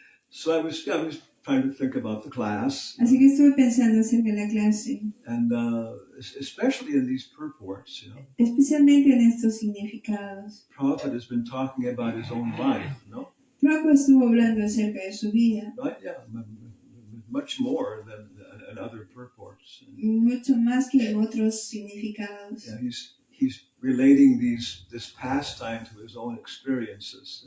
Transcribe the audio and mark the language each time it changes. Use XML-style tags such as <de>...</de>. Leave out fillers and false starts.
<en>So I was trying to think about the class.</en> <es>Así que estuve pensando acerca de la clase.</es> <en>And especially in these purports, you know.</en> <es>Especialmente en estos significados.</es> <en>Prabhupada has been talking about his own life, no?</en> <es>Prabhupada estuvo hablando acerca de su vida.</es> <en>Right? Yeah, much more than in other purports.</en> <es>Mucho más que en otros significados.</es> <en>Yeah, he's relating this pastime to his own experiences.</en>